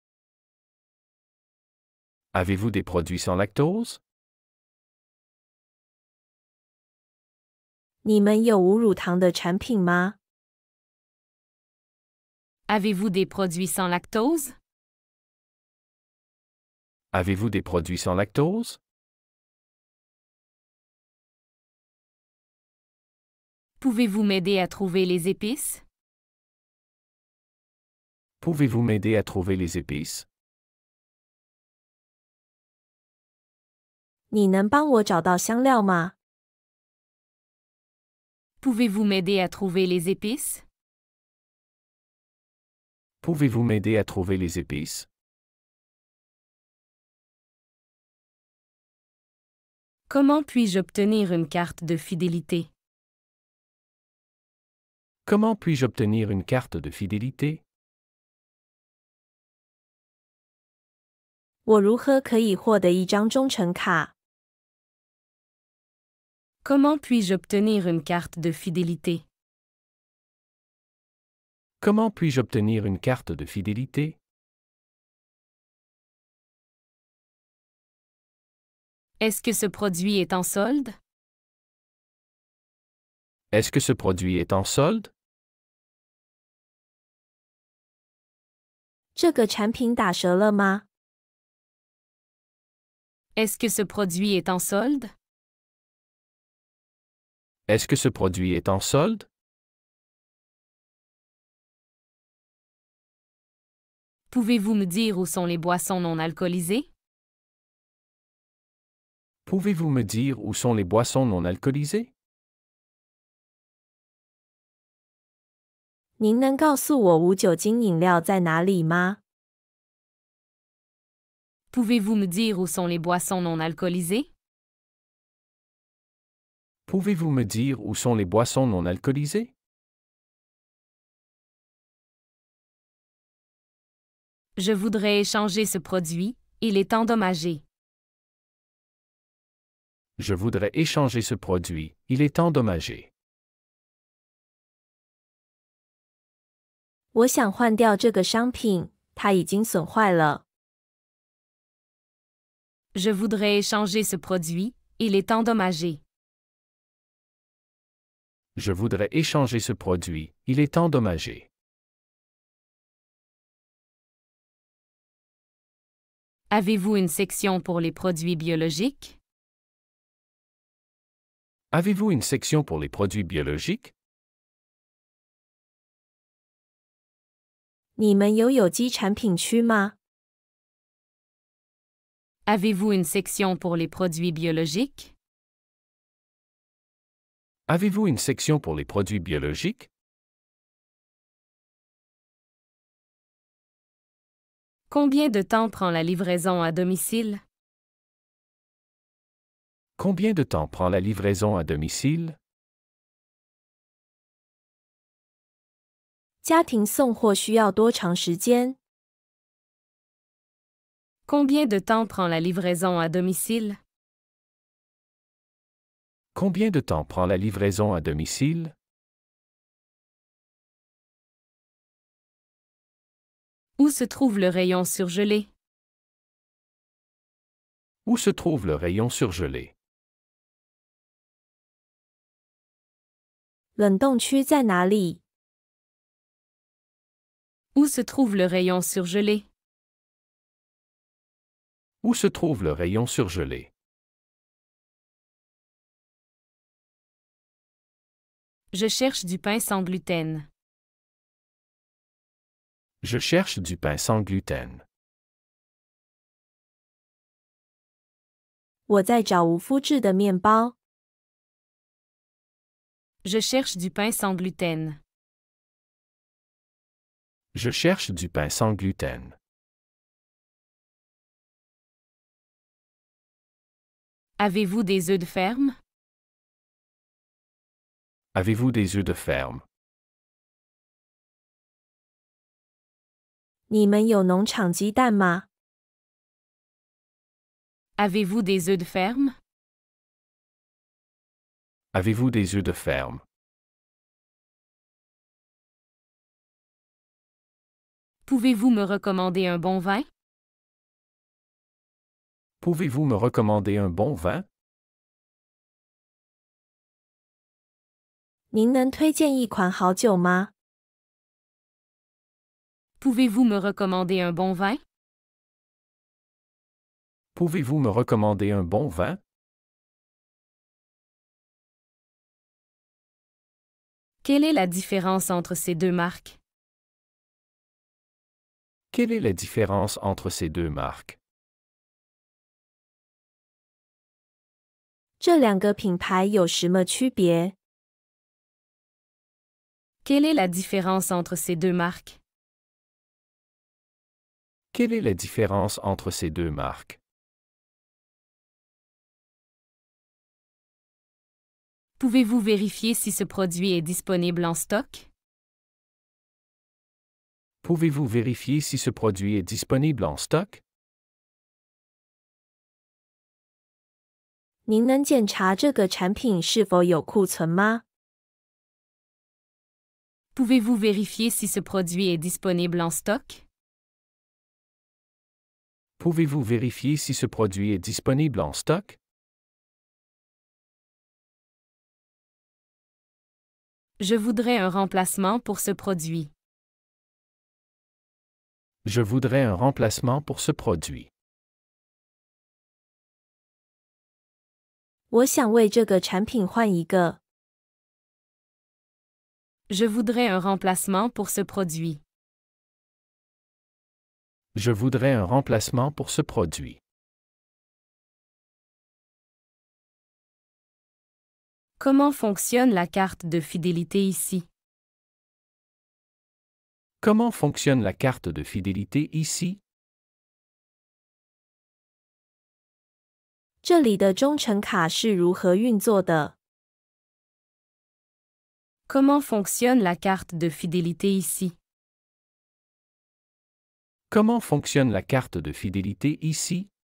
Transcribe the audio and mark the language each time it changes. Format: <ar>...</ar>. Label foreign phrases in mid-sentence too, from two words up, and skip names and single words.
<fr>Avez-vous des produits sans lactose?</fr> <zh>你们有无乳糖的产品吗？</zh> <fr>Avez-vous des produits sans lactose? Avez-vous des produits sans lactose? Pouvez-vous m'aider à trouver les épices? Pouvez-vous m'aider à trouver les épices?</fr> <zh>你能帮我找到香料吗？</zh> <fr>Pouvez-vous m'aider à trouver les épices? Pouvez-vous m'aider à trouver les épices? Comment puis-je obtenir une carte de fidélité? Comment puis-je obtenir une carte de fidélité?</fr> <zh>我如何可以获得一张忠诚卡？</zh> <fr>Comment puis-je obtenir une carte de fidélité? Comment puis-je obtenir une carte de fidélité? Est-ce que ce produit est en solde? Est-ce que ce produit est en solde?</fr> <zh>这个产品打折了吗？</zh> <fr>Est-ce que ce produit est en solde? Est-ce que ce produit est en solde? Pouvez-vous me dire où sont les boissons non alcoolisées? Pouvez-vous me dire où sont les boissons non alcoolisées?</fr> <zh>您能告诉我无酒精饮料在哪里吗？</zh> <fr>Pouvez-vous me dire où sont les boissons non alcoolisées? Pouvez-vous me dire où sont les boissons non alcoolisées? Je voudrais échanger ce produit, il est endommagé. Je voudrais échanger ce produit, il est endommagé.</fr> <zh>我想换掉这个商品，它已经损坏了。</zh> <fr>Je voudrais échanger ce produit, il est endommagé. Je voudrais échanger ce produit, il est endommagé. Avez-vous une section pour les produits biologiques? Avez-vous une section pour les produits biologiques?</fr> <zh>你们有有机产品区吗？</zh> <fr>Avez-vous une section pour les produits biologiques? Avez-vous une section pour les produits biologiques? Combien de temps prend la livraison à domicile? Combien de temps prend la livraison à domicile?</fr> <zh>家庭送货需要多长时间？</zh> <fr>Combien de temps prend la livraison à domicile? Combien de temps prend la livraison à domicile? Où se trouve le rayon surgelé? Où se trouve le rayon surgelé?</fr> <zh>冷冻区在哪里？</zh> <fr>Où se trouve le rayon surgelé? Où se trouve le rayon surgelé? Je cherche du pain sans gluten. Je cherche du pain sans gluten.</fr> <zh>我在找无麸质的面包。</zh> <fr>Je cherche du pain sans gluten. Je cherche du pain sans gluten. Avez-vous des œufs de ferme? Avez-vous des œufs de ferme?</fr> <zh>你们有农场鸡蛋吗？</zh> <fr>Avez-vous des œufs de ferme? Avez-vous des œufs de ferme? Pouvez-vous me recommander un bon vin? Pouvez-vous me recommander un bon vin?</fr> <zh>您能推荐一款好酒吗？</zh> <fr>Pouvez-vous me recommander un bon vin? Pouvez-vous me recommander un bon vin? Quelle est la différence entre ces deux marques? Quelle est la différence entre ces deux marques?</fr> <zh>这两个品牌有什么区别？</zh> <fr>Quelle est la différence entre ces deux marques? Quelle est la différence entre ces deux marques? Pouvez-vous vérifier si ce produit est disponible en stock? Pouvez-vous vérifier si ce produit est disponible en stock?</fr> <zh>您能检查这个产品是否有库存吗？</zh> <fr>Pouvez-vous vérifier si ce produit est disponible en stock? Pouvez-vous vérifier si ce produit est disponible en stock? Je voudrais un remplacement pour ce produit. Je voudrais un remplacement pour ce produit.</fr> <zh>我想为这个产品换一个。</zh> <fr>Je voudrais un remplacement pour ce produit. Je voudrais un remplacement pour ce produit. Comment fonctionne la carte de fidélité ici? Comment fonctionne la carte de fidélité ici?</fr> <zh>这里的忠诚卡是如何运作的？</zh> <fr>Comment fonctionne la carte de fidélité ici? Comment fonctionne la carte de fidélité ici?</fr>